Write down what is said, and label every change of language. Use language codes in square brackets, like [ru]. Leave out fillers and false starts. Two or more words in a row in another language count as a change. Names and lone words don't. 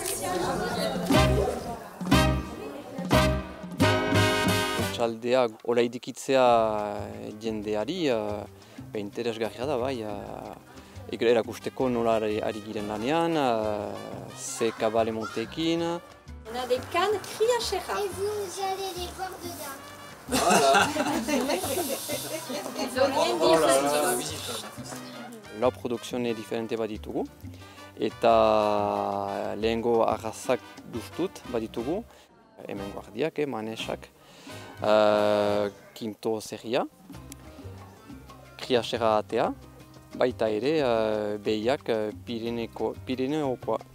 [eu] Txaldea, hola idikitzea jendeari, interesgarria da, bai. Erakusteko nola ari giren lanean, ze kabale monteekin. [fr] On a des cannes Kriachera. Et vous allez les voir dedans. [eu] Lau produzione diferente baditugu, eta lehengo arrazak duztut baditugu, hemen guardiak, manesak, Quinto Zerria, Kriachera atea, baita ere behiak Pirineokoa.